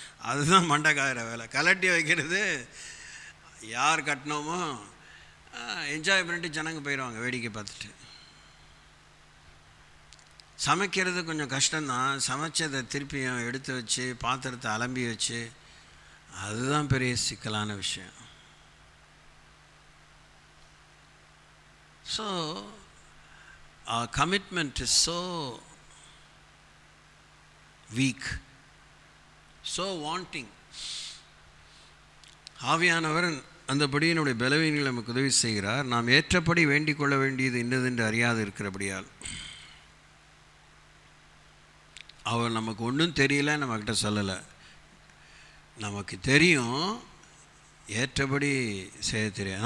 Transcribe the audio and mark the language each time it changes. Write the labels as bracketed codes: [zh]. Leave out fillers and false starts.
[ta] அதுதான் மண்டைக்காயிற வேலை. கலட்டி வைக்கிறது யார் கட்டினோமோ என்ஜாய் பண்ணிட்டு ஜனங்க போயிடுவாங்க வேடிக்கை பார்த்துட்டு. சமைக்கிறது கொஞ்சம் கஷ்டம்தான். சமைச்சதை திருப்பியும் எடுத்து வச்சு பாத்திரத்தை அலம்பி வச்சு, அதுதான் பெரிய சிக்கலான விஷயம். [en] So our commitment is so weak, so wanting. [ta] ஆவியானவர் அந்தபடி என்னுடைய பலவீனங்களை நமக்கு உதவி செய்கிறார். நாம் ஏற்றபடி வேண்டிக் கொள்ள வேண்டியது இன்னதென்று அறியாது இருக்கிறபடியால். அவர் நமக்கு ஒன்றும் தெரியல, நம்மக்கிட்ட சொல்லலை. நமக்கு தெரியும், ஏற்றபடி செய்ய தெரியாது.